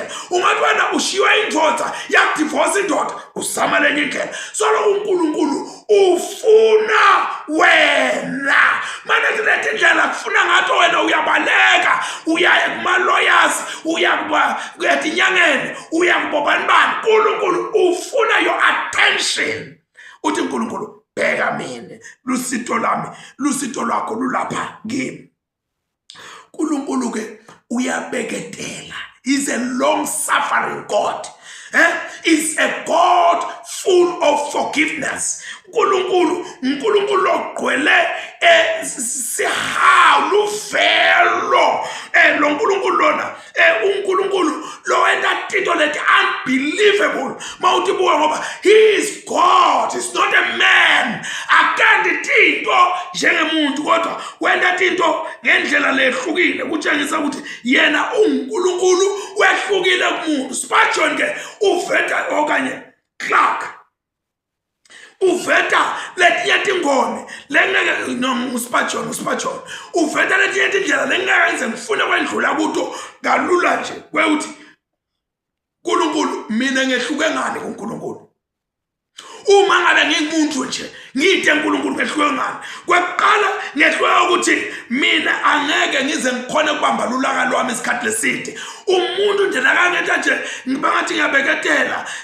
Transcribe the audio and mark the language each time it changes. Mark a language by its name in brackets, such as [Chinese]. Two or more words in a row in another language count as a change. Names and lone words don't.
[Swati] ungathi wena ushiwe indvodza yakudivorce indoda uzama lenye indlela solo uNkulunkulu ufuna wena manje lezi indlela kufuna ngathi wena uyabaleka uya kuma-lawyers uya kuyatinyangeni uya kubobani bani uNkulunkulu ufuna [English] your attention [Swati] uthi uNkulunkulu bheka mina lusito lami lusito lwakho lulapha kimi uNkulunkulu ke uyabeketela [English] is a long suffering God is a God full of forgiveness [Swati] uNkulunkulu ogcwele sihawu luvelo lo uNkulunkulu lona uNkulunkulu lo wenda tinto leti unbelievable mawuthi buka ngoba [English] he is God is not a man [Swati] akanti tinto njengemuntu kodwa wenda tinto ngendlela lehlukile kutshengisa ukuthi yena uNkulunkulu wehlukile kumuntu Spurgeon ke uveta okanye Clark uveta letinye tingome lengeke uSpurgeon uveta letinye tindlela lengeke ngifuna kwendlula kuto kalula nje kweuthi uNkulunkulu mina ngehluke ngani kuNkulunkulu uma ngabe ngabe ngingumuntu nje ngide uNkulunkulu ngehluke ngani kwaqala ngehluke ukuthi mina angeke ngize ngikhona ukubamba lulaka lwami isikhathi leside umuntu nje nakangeta nje ngibe ngathi ngiyabeketela